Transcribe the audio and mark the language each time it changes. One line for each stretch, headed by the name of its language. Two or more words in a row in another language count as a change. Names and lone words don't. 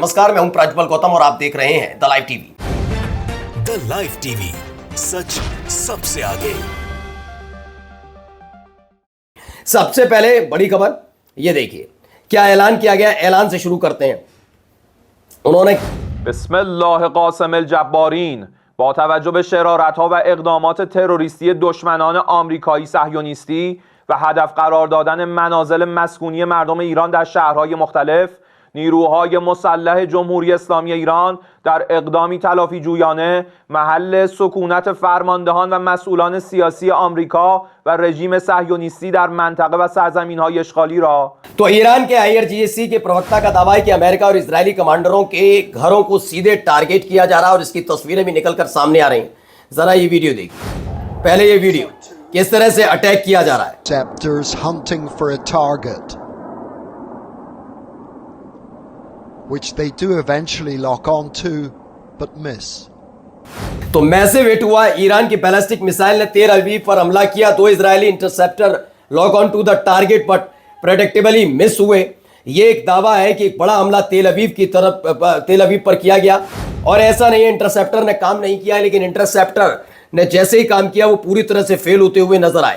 Hindi: नमस्कार, मैं हूं प्रज्वल गौतम और आप देख रहे हैं द लाइव टीवी। द लाइव टीवी, सच सबसे आगे। सबसे पहले बड़ी खबर ये देखिए, क्या ऐलान किया गया। ऐलान से शुरू करते हैं। उन्होंने
Arabic: بسم الله الرحمن الرحيم جبارين
Persian: با توجه به شرارت‌ها و اقدامات تروریستی دشمنان آمریکایی صهیونیستی و هدف قرار دادن منازل مسکونی مردم ایران در شهرهای مختلف، نیروهای مسلح جمهوری اسلامی ایران در اقدامی تلافی جویانه محل سکونت فرماندهان و مسئولان سیاسی آمریکا و رژیم صهیونیستی در منطقه و سرزمین‌های اشغالی را
Hindi: तो ईरान के IRGC के प्रवक्ता का दावा है कि अमेरिका और इजरायली कमांडरों के घरों को सीधे टारगेट किया जा रहा है और इसकी तस्वीरें भी निकलकर सामने आ रही हैं। जरा ये वीडियो देखिए। पहले ये वीडियो किस तरह से अटैक किया जा रहा है।
English: Interceptors hunting for a target, which they do eventually lock on to, but miss.
Hindi: तो
English: massive hit
Hindi: हुआ। ईरान की बैलिस्टिक मिसाइल ने तेल अवीव पर हमला किया। 2 इजरायली इंटरसेप्टर
English: lock on to the target but predictably miss
Hindi: हुए। ये एक दावा है कि एक बड़ा हमला तेल अवीव पर किया गया और ऐसा नहीं है इंटरसेप्टर ने काम नहीं किया, लेकिन इंटरसेप्टर ने जैसे ही काम किया वो पूरी तरह से फेल होते हुए नजर आए।